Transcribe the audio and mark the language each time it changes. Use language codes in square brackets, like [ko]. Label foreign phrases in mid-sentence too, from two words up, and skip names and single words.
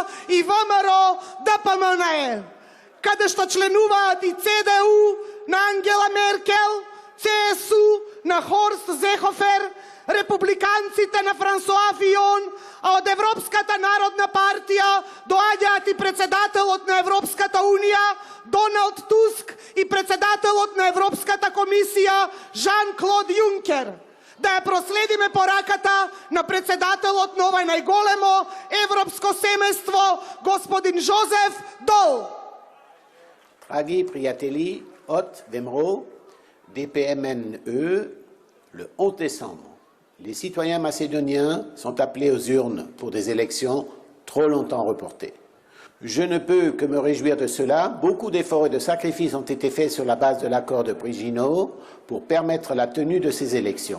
[mk] и ВМРО ДПМНЕ, каде што членуваат и ЦДУ на Ангела Меркел, ЦСУ на Хорст Зехофер, републиканците на Франсуа Фион, а од Европската народна партија доаѓаат и председателот на Европската унија Доналд Туск и председателот на Европската комисија Жан-Клод Юнкер. Да ја проследиме пораката на председателот на ова најголемо европско семејство, господин Жозеф Дол. Драги, пријатели, [fr] Ott, Vemero, DPMNE, le 11 décembre. Les citoyens macédoniens sont appelés aux urnes pour des élections trop longtemps reportées. Je ne peux que me réjouir de cela. Beaucoup d'efforts et de sacrifices ont été faits sur la base de l'accord de Brigino pour permettre la tenue de ces élections.